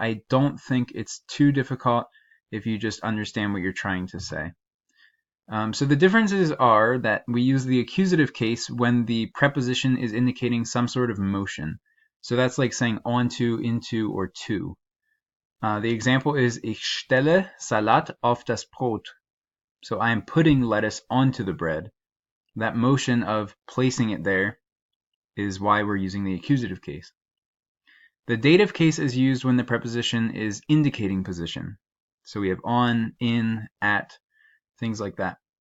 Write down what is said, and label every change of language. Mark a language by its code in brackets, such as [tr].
[en] I don't think it's too difficult if you just understand what you're trying to say. So the differences are that we use the accusative case when the preposition is indicating some sort of motion. So that's like saying onto, into, or to. The example is [de] Ich stelle Salat auf das Brot. [en] So I am putting lettuce onto the bread. That motion of placing it there is why we're using the accusative case. The dative case is used when the preposition is indicating position. So we have on, in, at, things like that.